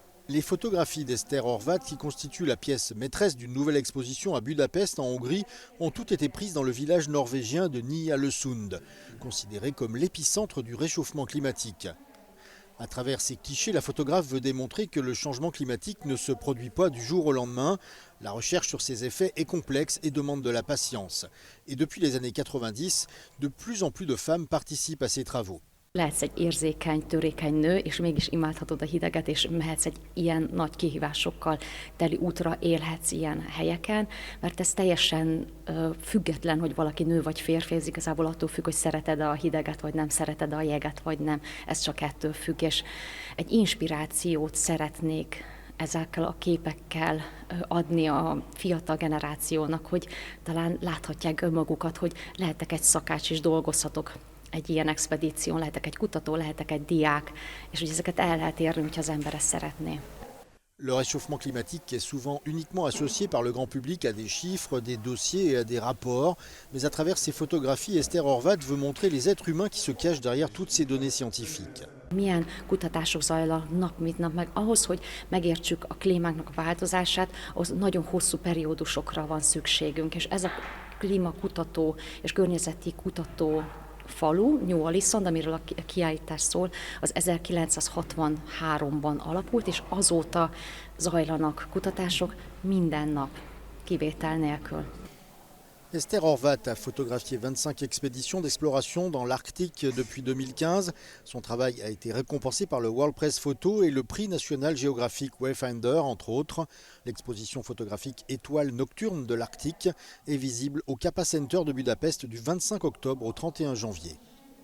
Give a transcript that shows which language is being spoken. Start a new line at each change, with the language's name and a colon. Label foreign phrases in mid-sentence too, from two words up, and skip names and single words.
French: Les photographies d'Ester Horváth, qui constituent la pièce maîtresse d'une nouvelle exposition à Budapest, en Hongrie, ont toutes été prises dans le village norvégien de Ny-Ålesund, considéré comme l'épicentre du réchauffement climatique. À travers ces clichés, la photographe veut démontrer que le changement climatique ne se produit pas du jour au lendemain. La recherche sur ses effets est complexe et demande de la patience. Et depuis les années 90, de plus en plus de femmes participent à ces travaux.
Hungarian: Lehetsz egy érzékeny, törékeny nő, és mégis imádhatod a hideget, és mehetsz egy ilyen nagy kihívásokkal teli útra, élhetsz ilyen helyeken, mert ez teljesen független, hogy valaki nő vagy férfi, ez igazából attól függ, hogy szereted a hideget, vagy nem szereted a jeget, vagy nem. Ez csak ettől függ, és egy inspirációt szeretnék ezekkel a képekkel adni a fiatal generációnak, hogy talán láthatják önmagukat, hogy lehetek egy szakács és dolgozhatok egy ilyen expedíción, lehetek egy kutató, lehetek egy diák, és hogy ezeket el lehet érni, hogyha az ember ezt szeretné.
French: Le réchauffement climatique est souvent uniquement associé par le grand public à des chiffres, des dossiers et à des rapports. Mais à travers ces photographies, Ester Horváth veut montrer les êtres humains qui se cachent derrière toutes ces données scientifiques.
Hungarian: Milyen kutatások zajlanak nap mint nap, meg ahhoz, hogy megértsük a klímáknak a változását, az nagyon hosszú periódusokra van szükségünk, és ez a klímakutató és környezeti kutató falu, Ny-Ålesund, amiről a kiállítás szól, az 1963-ban alapult, és azóta zajlanak kutatások minden nap, kivétel nélkül.
French: Ester Horváth a photographié 25 expéditions d'exploration dans l'Arctique depuis 2015. Son travail a été récompensé par le World Press Photo et le prix national géographique Wayfinder, entre autres. L'exposition photographique Étoiles nocturnes de l'Arctique est visible au Kappa Center de Budapest du 25 octobre au 31 janvier.